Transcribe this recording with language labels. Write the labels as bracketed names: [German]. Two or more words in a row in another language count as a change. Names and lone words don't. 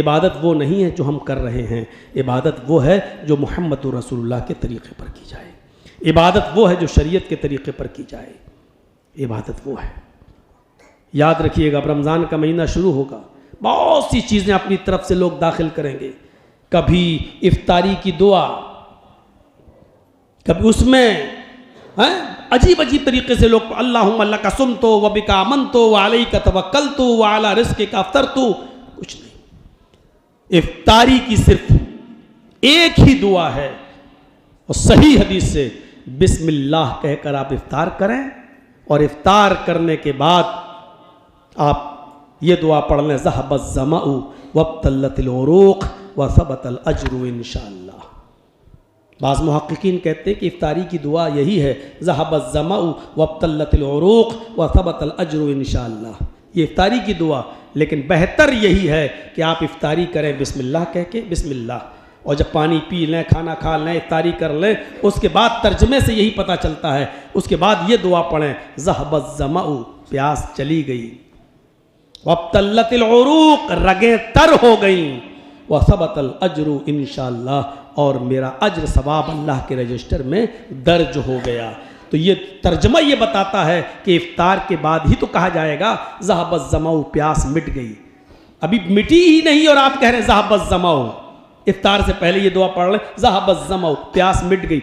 [Hindi] इबादत वो नहीं है जो हम कर रहे हैं, इबादत वो है जो मुहम्मदुर रसूलुल्लाह के तरीक़े पर की जाए, इबादत वो है जो शरीयत के तरीक़े पर की जाए, इबादत वो है। याद रखिएगा, अब रमज़ान का महीना शुरू होगा, बहुत सी चीज़ें अपनी तरफ से लोग दाखिल करेंगे। कभी इफ्तारी की दुआ, कभी उसमें अजीब अजीब तरीके से लोग [Arabic] اللهم لك صمت وبك آمنت وعليك توكلت وعلى رزقك أفطرت, [Hindi] कुछ नहीं। इफ्तारी की सिर्फ एक ही दुआ है और सही हदीस से बिस्मिल्लाह कहकर आप इफ्तार करें, और इफ्तार करने के बाद आप ये दुआ पढ़ लें, [Arabic] ذهب الظمأ وابتلت العروق وثبت الأجر إن شاء الله. [Hindi] बाज़ मुहक्किकीन कहते हैं कि इफ्तारी की दुआ यही है, [Arabic] ذهب الظمأ وابتلت العروق وثبت الأجر إن شاء الله. [Hindi] ये इफ्तारी की दुआ, लेकिन बेहतर यही है कि आप इफ्तारी करें बिस्मिल्लाह कह के, बिस्मिल्लाह, और जब पानी पी लें, खाना खा लें, इफ्तारी कर लें, उसके बाद तर्जमे से यही पता चलता है, उसके बाद ये दुआ पढ़ें, [Arabic] ذهب الظمأ, [Hindi] प्यास चली गई, [Arabic] وابتلت العروق, [Hindi] रगें तर हो गई, [Arabic] وثبت الأجر إن شاء الله, [Hindi] और मेरा अज्र सवाब अल्लाह के रजिस्टर में दर्ज हो गया। तो ये तर्जमा ये बताता है कि इफ्तार के बाद ही तो कहा जाएगा [Arabic] ذهب الظمأ, [Hindi] प्यास मिट गई। अभी मिटी ही नहीं और आप कह रहे हैं [Arabic] ذهب الظمأ. [Hindi] इफ्तार से पहले ये दुआ पढ़ लें, [Arabic] ذهب الظمأ, [Hindi] प्यास मिट गई।